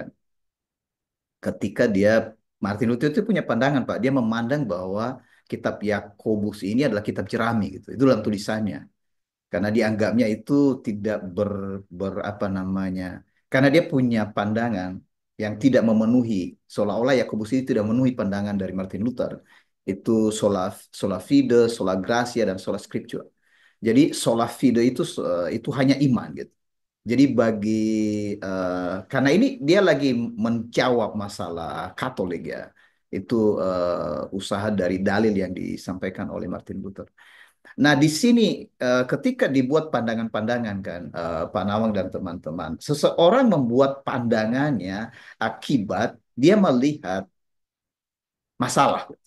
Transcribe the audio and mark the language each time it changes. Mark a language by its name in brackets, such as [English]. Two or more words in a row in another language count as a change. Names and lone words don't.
[Indonesian] Ketika Martin Luther itu punya pandangan Pak, dia memandang bahwa kitab Yakobus ini adalah kitab jerami gitu. Itu dalam tulisannya karena dianggapnya itu tidak apa namanya, karena dia punya pandangan yang tidak memenuhi, seolah-olah Yakobus itu tidak memenuhi pandangan dari Martin Luther, itu [Latin] sola fide, sola gratia, [Indonesian] dan [Latin] sola scriptura. [Indonesian] Jadi [Latin] sola fide [Indonesian] itu hanya iman gitu. Jadi karena ini dia lagi menjawab masalah Katolik ya, itu usaha dari dalil yang disampaikan oleh Martin Luther. Nah, di sini ketika dibuat pandangan-pandangan kan, Pak Nawang dan teman-teman, seseorang membuat pandangannya akibat Dia melihat masalah.